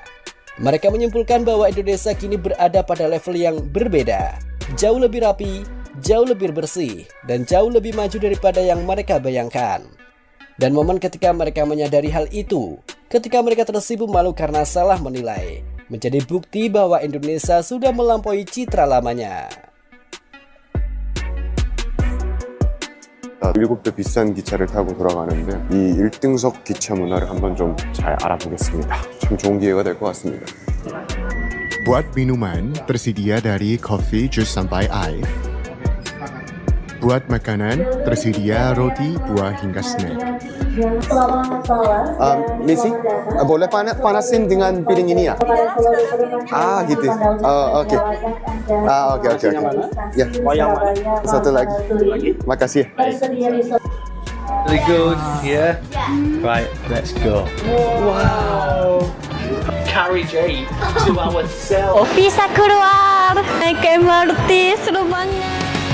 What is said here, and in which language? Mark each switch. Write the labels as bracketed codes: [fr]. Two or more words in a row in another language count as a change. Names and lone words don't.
[id] Mereka menyimpulkan bahwa Indonesia kini berada pada level yang berbeda, jauh lebih rapi, jauh lebih bersih dan jauh lebih maju daripada yang mereka bayangkan. Dan momen ketika mereka menyadari hal itu, ketika mereka tersibuk malu karena salah menilai, menjadi bukti bahwa Indonesia sudah melampaui citra lamanya. [ko] 7대 비싼 기차를 타고 돌아가는데 이 1등석 기차 문화를 한번 좀 잘 알아보겠습니다. 참 좋은 기회가 될 것 같습니다. [id] Buat minuman, tersedia dari kopi, jus sampai air. Buat makanan, tersedia roti, buah hingga snack. Missy, boleh panasin dengan piring ini ya? Ah gitu. Oke. Oke. Ya. Satu lagi. Makasih. [en] Really good, yeah? Right, let's go. Wow! Carriage 8 to our cell. [id] Bisa keluar naik MRT, seru banget.